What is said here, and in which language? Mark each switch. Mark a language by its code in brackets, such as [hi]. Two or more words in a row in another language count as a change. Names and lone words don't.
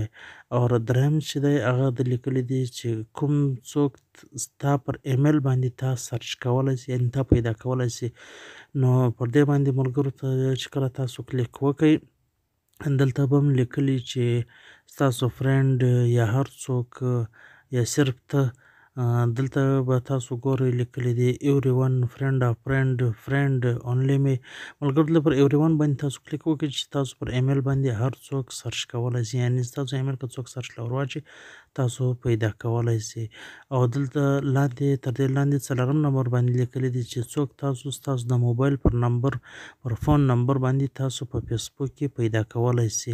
[ps] او دریم چې دی هغه د لیکلی دی چې کوم څوک ستا پر ایمیل باندې تا سرچ کولی سي، یعنې تا پیدا کولی سي. نو پر دې باندې ملګرو ته چې کله تاسو کلیک وکړئ دلته به هم لیکلی چې ستاسو فرینډ یا هر څوک یا صرف ته، دلته به تاسو ګورئ لیکلی دی [en] everyone friend of friend friend only me. [ps] ملګرو دلته پر [en] every one [ps] باندې تاسو کلیک وکړئ چې تاسو پر ایمیل باندې هر څوک سرچ کولی سي، یعنې ستاسو ایمیل که څوک سرچ له ور واچوي تاسو پیدا کولی سي. او دلته لاندې تر دې لاندې څلورم نمبر باندې لیکلی دی چې څوک ستاسو د موبایل پر نمبر پر [en] phone number [ps] باندې تاسو په فیسبوک کې پیدا کولی سي.